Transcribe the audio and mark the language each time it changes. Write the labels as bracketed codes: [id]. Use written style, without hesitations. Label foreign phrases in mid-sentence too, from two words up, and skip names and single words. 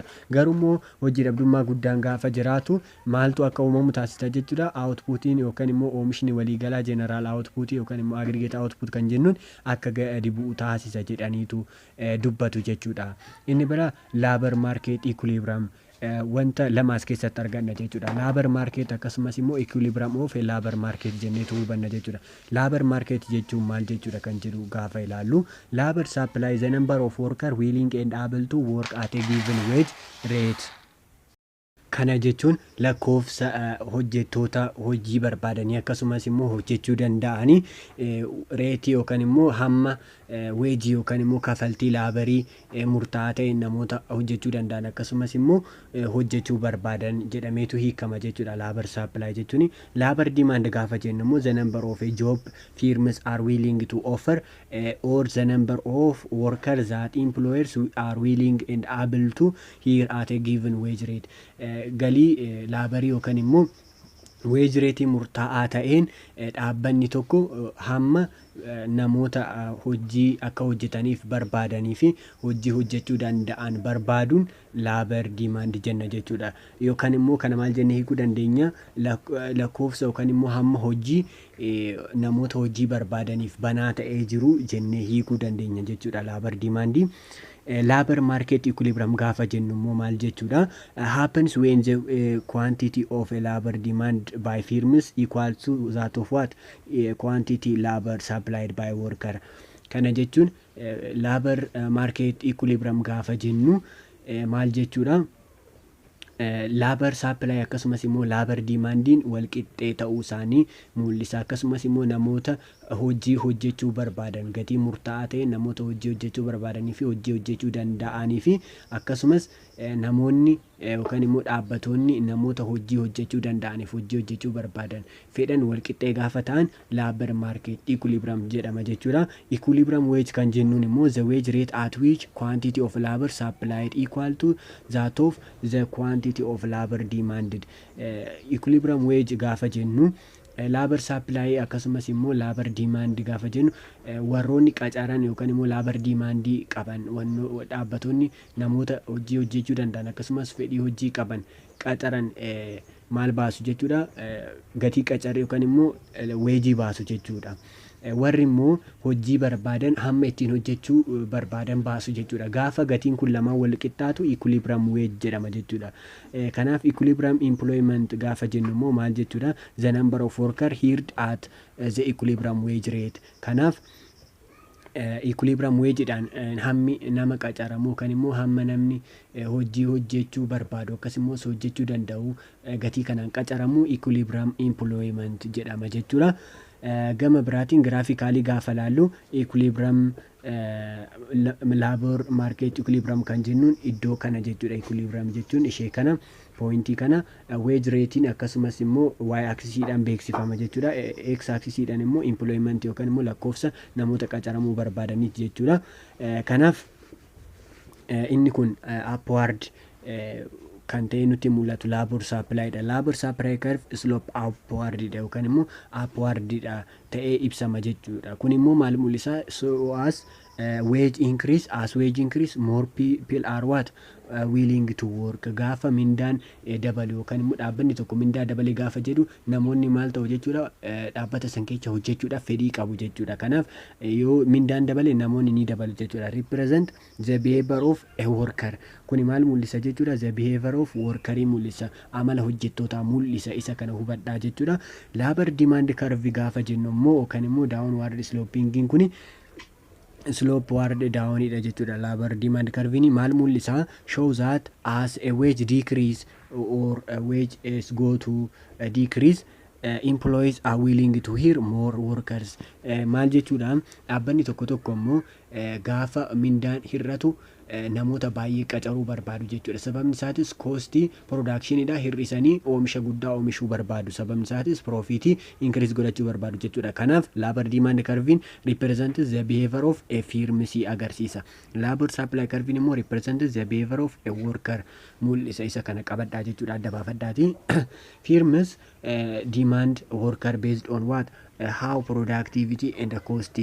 [om] Garuu immoo hojii dhabdummaa guddaan gaafa jiraatu maaltu akka uumamu taasisa jechuudha. Outputiin yookaan immoo oomishni waliigalaa [en] general output [om] yookaan immoo [en] aggregate output [om] kan jennuun akka gadi bu'u taasisa jedhaniitu dubbatu jechuudha. Inni bira [en] labor market equilibrium [om] wanta lamaas keessatti arganna jechuudha. [en] Labor market [om] akkasumas immoo [en] equilibrium of labor market [om] jenneetu hubanna jechuudha. [en] Labor market [om] jechuun maal jechuudha kan jedhu gaafa ilaallu, [en] labor supply the number of worker willing and able to work at a given wage rate. [om] Kana jechuun lakkoofsa hojjettoota hojii barbaadanii akkasumas immoo hojjechuu danda'anii reetii yookaan immoo hamma weejii yookaan immoo kafaltii laabarii murtaa'aa ta'e namoota hojjechuu danda'an akkasumas immoo hojjechuu barbaadan jedhameetu hiikama jechuudha. [en] Labor supply jechuun labor demand [om] gaafa jennu immoo [en] the number of a job firms are willing to offer or the number of workers that employers are willing and able to hire at a given wage rate. [om] Galii laabarii yookaan immoo [en] wage rate [om] murtaa'aa ta'een dhaabbanni tokko hamma namoota hojii akka hojjetaniif barbaadanii fi hojii hojjechuu danda'an barbaaduun [en] labor demand [om] jenna jechuudha. Yookaan immoo kana maal jennee hiikuu dandeenya? Lakkoofsa yookaan immoo hamma hojii namoota hojii barbaadaniif banaa ta'ee jiru jennee hiikuu dandeenya jechuudha [en] labor demand. Labor market equilibrium [om] gaafa jennu immoo maal jechuudha? [en] Happens when the quantity of a labor demand by firms equal to that of what? Quantity labor supplied by worker. [om] Kana jechuun [en] labor market equilibrium [om] gaafa jennu maal jechuudha? [en] Labor supply [om] akkasumas immoo [en] labor demandiin [om] wal qixxee ta'uu isaanii mul'isa. Akkasumas immoo namoota hojii hojjechuu barbaadan gatii murtaa'aa ta'e namoota hojii hojjechuu barbaadanii fi hojii hojjechuu danda'anii fi akkasumas namoonni yookaan immoo dhaabbattoonni namoota hojii hojjechuu danda'aniif hojii hojjechuu barbaadan fedhan walqixxee gaafa ta'an [en] labor market equilibrium [om] jedhama jechuudha. [en] Equilibrium wage [om] kan jennuun immoo [en] the wage rate at which quantity of labor supplied equal to that of the quantity of labor demanded. Equilibrium wage [om] gaafa jennu [en] labor supply [om] akkasumas immoo [en] labor demand [om] gaafa jennu warroonni qacaran yookaan immoo [en] labor demand [om] qaban dhaabbattoonni namoota hojii hojjechuu danda'an akkasumas fedhii hojii qaban qacaran maal baasu jechuudha, gatii qacaree yookaan immoo weejii baasu jechuudha. Warri immoo hojii barbaadan hamma ittiin hojjechuu barbaadan baasu jechuudha. Gaafa gatiin kun lamaan wal qixxaatu [en] equilibrium wage [om] jedhama jechuudha. Kanaaf [en] equilibrium employment [om] gaafa jennu immoo maal jechuudha, [en] the number of worker hired at the equilibrium wage rate. [om] Kanaaf [en] equilibrium wageedhaan [om] hammi nama qacaramu kan immoo hamma namni hojii hojjechuu barbaadu akkasumas hojjechuu danda'u gatii kanaan qacaramu [en] equilibrium employment [om] jedhama jechuudha. Gama biraatiin giraafikaalii gaafa laallu [en] equilibrium labor market equilibrium [om] kan jennuun iddoo kana jechuudha. Equilibrium jechuun ishee kana poointii kana [en] wage ratein [om] akkasumas immoo [en] y axisiidhaan [om] beeksifama jechuudha. [en] X axisiidhaan [om] immoo employment yookaan immoo lakkoofsa namoota qacaramuu barbaadaniiti jechuudha. Kanaaf inni kun upward kan ta'e nutti mul'atu [en] labor supply [om] dha. [en] Labor supply curve slope upward [om] dha yookaan immoo upward dha ta'ee ibsama jechuudha. Kun immoo maal mul'isa? [en] So as wage increase, as wage increase more people are what willing to work. [om] Gaafa mindaan dabalu yookaan immoo dhaabbanni tokko mindaa dabale gaafa jedhu namoonni maal ta'u jechuudha, dhaabbata san keessa hojjechuudhaaf fedhii qabu jechuudha. Kanaaf yoo mindaan dabale namoonni ni dabalu jechuudha. [en] Represent the behavior of a worker. [om] Kuni maal mul'isa jechuudha? [en] The behavior of workerii [om] mul'isa, amala hojjettootaa mul'isa. Isa kana hubadhaa jechuudha. [en] Labor demand curve [om] gaafa jennu immoo yookaan immoo [en] downward sloping [om] kuni [en] slope ward down [om] dha jechuudha. [en] Labor demand curve [om] ni maal mul'isa? [en] Show that as a wage decrease or a wage is go to decrease, employees are willing to hire more workers. [om] Maal jechuudha? Dhaabbanni tokko tokko immoo gaafa mindaan hir'atu namoota baay'ee qacaruu barbaadu jechuudha. Sababni isaatis [en] koostii production [om] hir'isanii oomisha guddaa oomishuu barbaadu. Sababni isaatis [en] profitii increase [om] godhachuu barbaadu jechuudha. [en] Kanaaf labor demand curve represents the behavior of a firm agarsiisa. Labor supply curve immoo represents the behavior of a worker mul'isa. [om] Isa kana qabadhaa jechuudha, adda baafadhaati. [en] Firms demand worker based on what? How productivity and cost.